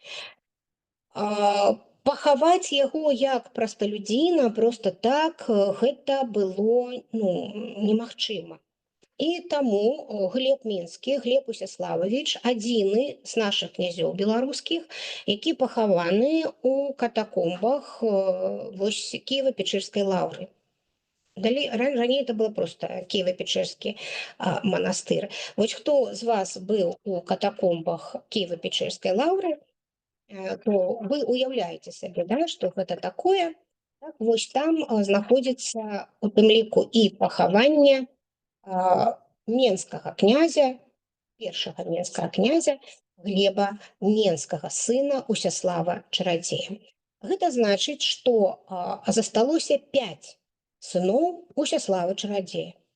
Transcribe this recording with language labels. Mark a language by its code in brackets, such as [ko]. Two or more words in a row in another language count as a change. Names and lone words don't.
[be] Пахаваць яго як прасталюдзіна проста так гэта было немагчыма. І таму Глеб Мінскі, Глеб Усяслававіч, адзіны з нашых князёў беларускіх, які пахаваны ў катакомбах вось Кіева-Печерскай лаўры. [ru] Раней это было просто Киево-Печерский монастырь. Вот кто из вас был у катакомбах Киево-Печерской лавры, то вы уявляете себе, да, что это такое. [be] Так, вот там знаходится у тым ліку і пахаванне менскага князя, першага менскага князя Глеба Менскага, сына Усяслава Чарадзея. Гэта значыць, што засталося 5 сыноў Усяслава Чарадзея.